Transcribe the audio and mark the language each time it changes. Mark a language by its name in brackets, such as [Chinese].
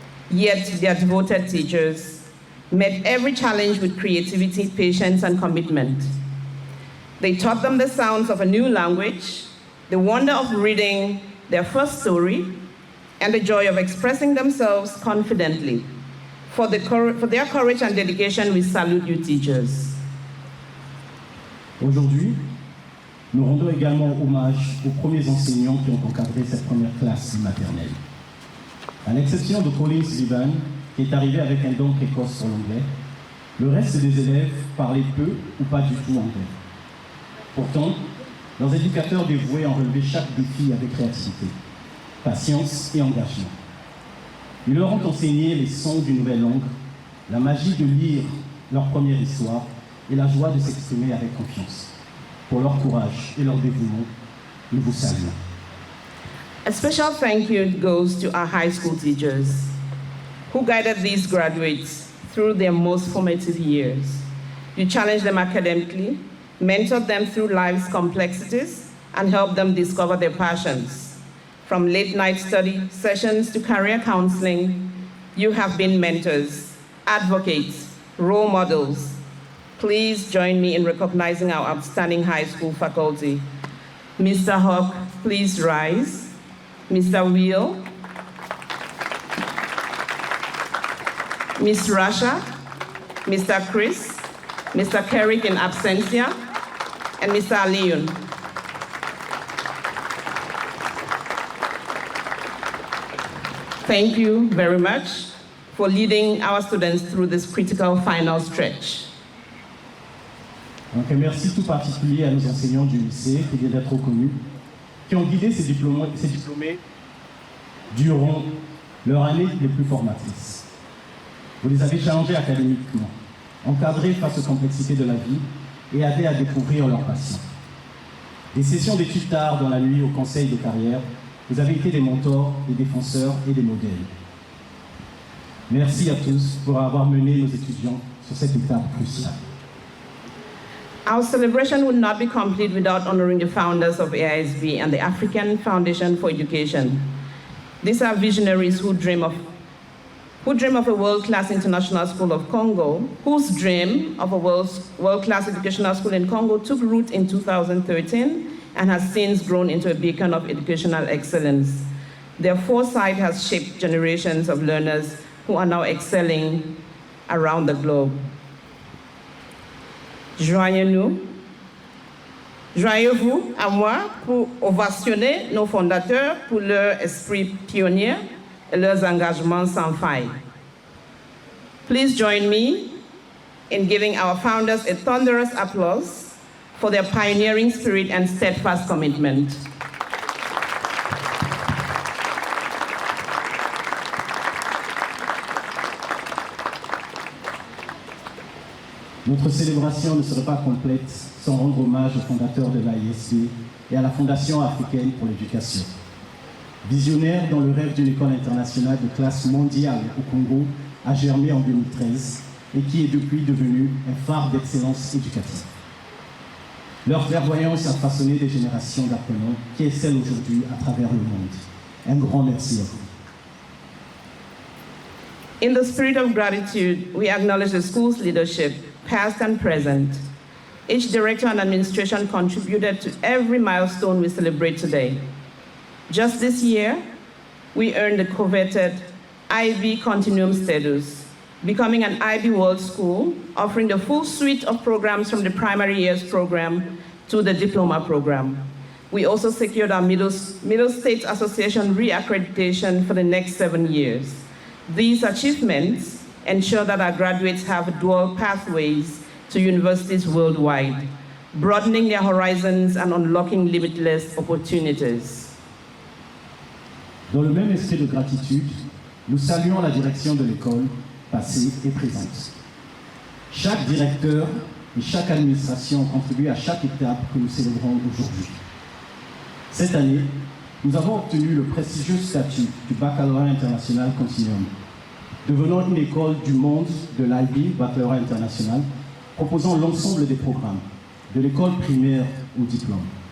[English] Yet their devoted teachers met every challenge with creativity, patience, and commitment. They taught them the sounds of a new language, the wonder of reading their first story, and the joy of expressing themselves confidently. For their courage and dedication, we salute you, teachers. [French] Aujourd'hui, nous rendons également hommage aux premiers enseignants qui ont encadré cette première classe maternelle. À l'exception de Collins Vivan, qui est arrivé avec un don précoce sur l'anglais, le reste des élèves parlaient peu ou pas du tout anglais. Pourtant, leurs éducateurs dévoués ont relevé chaque défi avec créativité, patience et engagement. Ils leur ont enseigné les sons d'une nouvelle langue, la magie de lire leur première histoire et la joie de s'exprimer avec confiance. Pour leur courage et leur dévouement, nous vous saluons. [English] A special thank you goes to our high school teachers who guided these graduates through their most formative years. You challenged them academically, mentored them through life's complexities, and helped them discover their passions. From late-night study sessions to career counseling, you have been mentors, advocates, role models. Please join me in recognizing our outstanding high school faculty. Mr. Hawk, please rise. Mr. Wheel. Ms. Rasha, Mr. Chris, Mr. Kerrick in absentia, and Mr. Aliyun. Thank you very much for leading our students through this critical final stretch. [French] Donc un merci tout particulier à nos enseignants du lycée qui viennent d'être reconnus, qui ont guidé ces diplômés durant leur année les plus formatrices. Vous les avez challengés académiquement, encadrés face aux complexités de la vie et aidés à découvrir leur passion. Des sessions d'études tard dans la nuit au conseil de carrière, vous avez été des mentors, des défenseurs et des modèles. Merci à tous pour avoir mené nos étudiants sur cette étape cruciale. [English] Our celebration would not be complete without honoring the founders of Aisb and the African Foundation for Education. These are visionaries who dream of a world-class international school of Congo, whose dream of a world-class educational school in Congo took root in 2013 and has since grown into a beacon of educational excellence. Their foresight has shaped generations of learners who are now excelling around the globe. [French] Joignez-vous à moi pour ovationner nos fondateurs pour leur esprit pionnier et leurs engagements sans faille. [English] Please join me in giving our founders a thunderous applause for their pioneering spirit and steadfast commitment. [French] Notre célébration ne serait pas complète sans rendre hommage aux fondateurs de l'Aisb et à la Fondation africaine pour l'éducation. Visionnaire dont le rêve d'une école internationale de classe mondiale au Congo a germé en 2013 et qui est depuis devenu un phare d'excellence éducative. Leur clairvoyance a façonné des générations d'apprenants qui excellent aujourd'hui à travers le monde. Un grand merci à vous. [English] In the spirit of gratitude, we acknowledge the school's leadership, past and present. Each director and administration contributed to every milestone we celebrate today. Just this year, we earned the coveted IB Continuum status, becoming an IB World School, offering the full suite of programs from the primary years program to the diploma program. We also secured our Middle States Association reaccreditation for the next 7 years. These achievements ensure that our graduates have dual pathways to universities worldwide, broadening their horizons and unlocking limitless opportunities. [French] Dans le même esprit de gratitude, nous saluons la direction de l'école, passée et présente. Chaque directeur et chaque administration ont contribué à chaque étape que nous célébrons aujourd'hui. Cette année, nous avons obtenu le prestigieux statut du baccalauréat international continuum, devenant une école du monde de l'Aisb, baccalauréat international, proposant l'ensemble des programmes, de l'école primaire au diplôme.